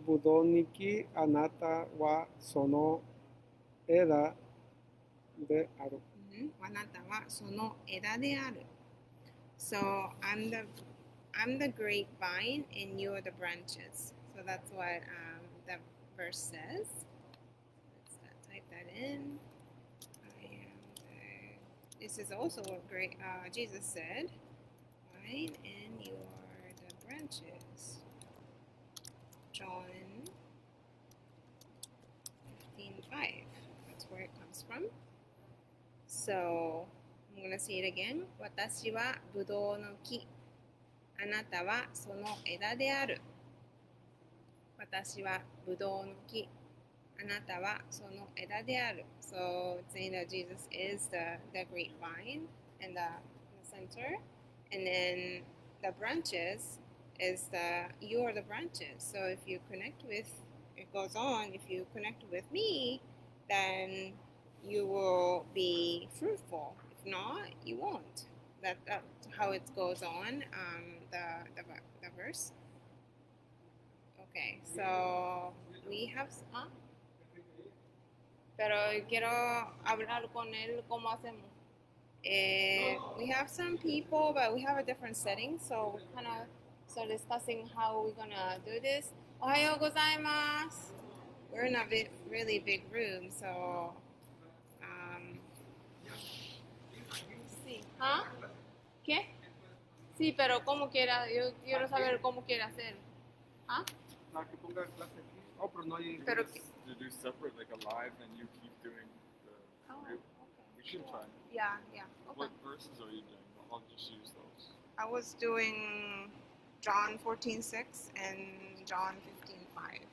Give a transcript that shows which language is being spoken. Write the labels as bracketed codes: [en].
[ja] ぶどうに木、あなたはその枝である. あなたはその枝である. [en] So I'm the grapevine and you're the branches. So that's what the verse says. Let's type that in. I am the, this is also what great Jesus said. Right, and you are the branches. John 15:5. That's where it comes from. So I'm gonna say it again. [ja] 私はブドウの木。あなたはその枝である。私はブドウの木。あなたはその枝である。 [en] So it's saying that Jesus is the grapevine in the center. And then the branches is you are the branches. So if you connect with, it goes on, if you connect with me, then you will be fruitful. If not, you won't. That's how it goes on, the verse. Okay, so we have, [es] pero quiero hablar con él cómo hacemos. [en] We have some people, but we have a different setting, so we're kind of discussing how we're gonna do this. [ja] Ohayou gozaimasu. [en] We're in a really big room, so sí. [es] ¿Ah? ¿Qué? Sí, pero como quiera, yo quiero saber cómo quiere hacer. ¿Ah? Que ponga clase aquí. Oh, pero no hay. Pero [en] To do separate, like a live, and you keep doing the group. We should try. Yeah, okay. What verses are you doing? I'll just use those. I was doing John 14:6 and John 15:5.